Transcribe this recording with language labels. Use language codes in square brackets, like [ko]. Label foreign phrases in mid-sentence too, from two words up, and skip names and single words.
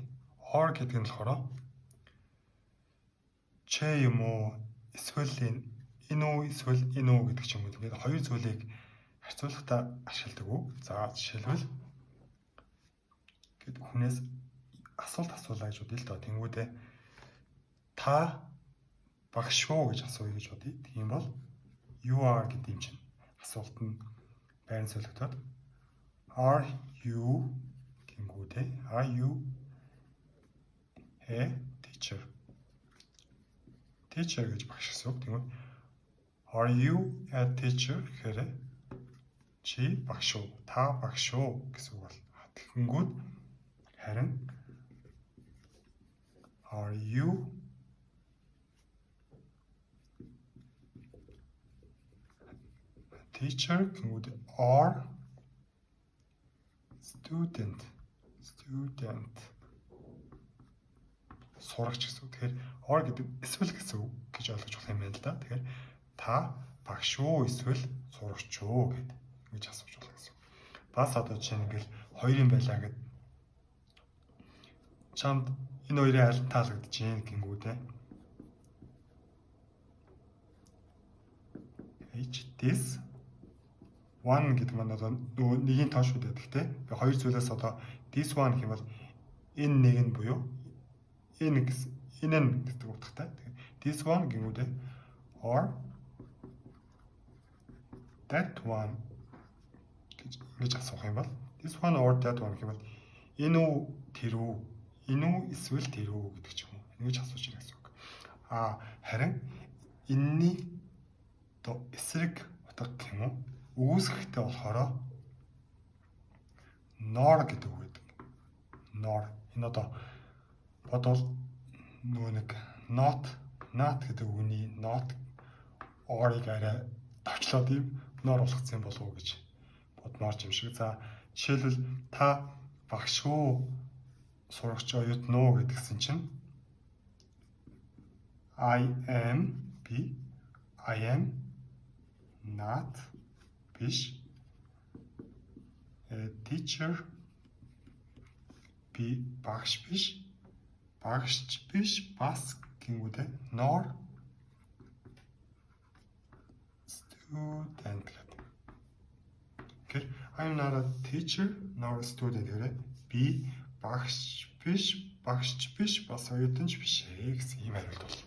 [mn] R гэдэг нь болохоор ч юм уу эсвэл энэ үү эсвэл энэ үү гэдэг ч юм уу. Тэгээд хоёр зүйлийг харьцуулахдаа ашигладаг үг. За жишээлбэл гээд хүнээс асуулт асуулаа гэж бодъё л доо. Тэнгүүдээ та багш шүү гэж асууя гэж бодъё. Тийм бол [en] you are [mn] гэдэг юм чинь асуулт нь байрны солигдоод [en] are you [mn] гингүүдээ [en] are you a teacher [mn] гэж багш гэсэн үг. Тэгвэл [en] are you a teacher [mn] гэхээр чи багш уу, та багш уу гэсэн үг бол тэгэнгүүт харин [en] are you teacher [mn] гингүүд [en] are student [mn] сурагч гэсэн үг. Тэгэхээр or гэдэг эсвэл гэсэн үг гэж ойлгож болох юм байна л да. Тэгэхээр та багш уу эсвэл сурагч уу гэдэг ингэж асууж болох гэсэн үг. Бас одоо жишээ нь ингээл хоёр юм байлаа гэд чамд энэ хоёрын аль нь таалагдж байна гингүүдээ [en] this one [mn] гэдэг маань одоо нөгөө нэгийн тоо шүү дээ. Гэхдээ хоёр зүйлээс одоо [en] this one [mn] гэх юм бол энэ нэг нь буюу энэ гэдэг утгатай. [en] This one [mn] гингүүдээ [en] or that one [mn] гэж асуух юм бол [en] this one or that one [mn] гэх юм бол энэ үү тэр үү, энэ үү эсвэл тэр үү гэдэг ч юм уу. Ингэж асууж ирэх гэсэн үг. Харин энэний одоо эсрэг утга гэх юм уу? Үүсгэхтэй болохоор nor гэдэг үг гэдэг. Nor энэ одоо бодвол нөгөө нэг not гэдэг үгний [en] not or- [mn] ыг арай товчлоод юм nor болгоцсон болов уу гэж бодмоор юм шиг. За жишээлбэл та багш уу сурагч оюутан уу гэдгсэн чинь [en] I am not [mn] биш teacher би багш биш бас гингүүдээ [en] nor student [mn] гэдэг. Тэгэхээр [en] I'm not a teacher nor a student [mn] гэдэг. Би багш биш бас оюутанч биш гэсэн ийм хариулт бол